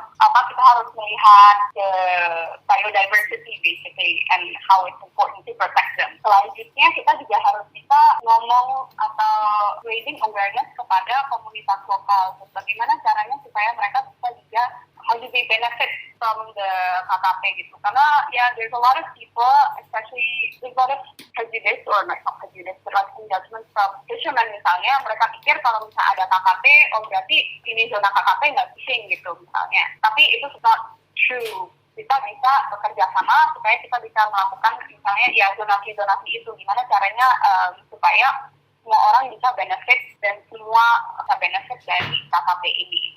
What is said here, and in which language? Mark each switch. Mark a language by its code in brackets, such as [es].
[id] Kita harus melihat [en] the biodiversity basically and how it's important to protect them. [id] Selanjutnya kita juga harus bisa ngomong atau [en] raising awareness [id] kepada komunitas lokal. Bagaimana caranya supaya mereka bisa juga [en] how do they benefit from the [id] KKP gitu. Karena [en] there's a lot of people, especially there's a lot of prejudice or not prejudice, but like judgment from fishermen [id] misalnya. Mereka pikir kalau misalnya ada KKP, berarti ini zona KKP nggak fishing gitu misalnya. Tapi itu [en] not true. [id] Kita bisa bekerja sama supaya kita bisa melakukan misalnya zonasi itu. Gimana caranya supaya semua orang bisa benefit dan semua bisa benefit dari KKP ini.